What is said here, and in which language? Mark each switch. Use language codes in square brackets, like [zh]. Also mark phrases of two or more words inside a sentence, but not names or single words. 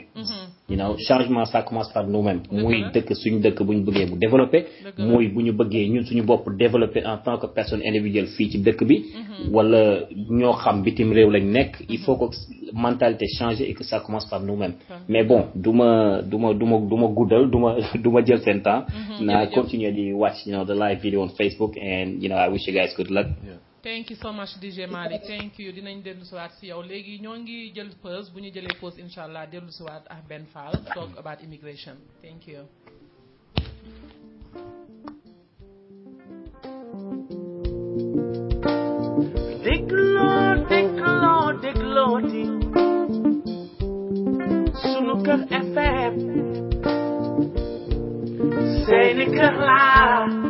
[en] you know [fr] changement ça commence par nous-mêmes [wo] muy dëkk suñu dëkk bu ñu bëggee bu développer muy bu ñu bëggee ñun suñu bopp développer [fr] en tant que personne individuelle [wo] fii ci dëkk bi wala ñoo xam bitim réew lañ nekk [fr] il faut que mentalité changer et que ça commence par nous-mêmes mais bon [wo] duma guddal duma jël seen temps naa continuer di [en] watch the live video on Facebook and I wish you guys good luck. Thank you so much DJ Malick thank you [wo] dinañ dellu siwaat si yow léegi ñoo ngi jël pause bu ñu jëlee pause [ar] incha allah [wo] dellu siwaat ak Ben Fall [en] talk about immigration thank you. [wo] dégloo di sunu kër FM seeni kër laa